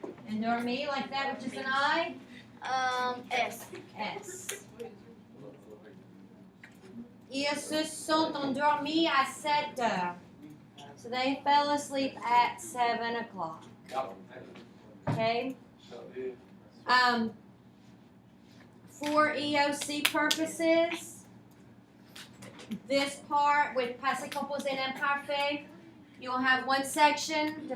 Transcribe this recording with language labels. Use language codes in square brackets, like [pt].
[en] Endormi, like that, which is an I? S. S. [fr] Ils se sont endormis à 7 heures. [en] So they fell asleep at 7 o'clock. Okay? For EOC purposes, this part with passé composé and imparfait, you'll have one section.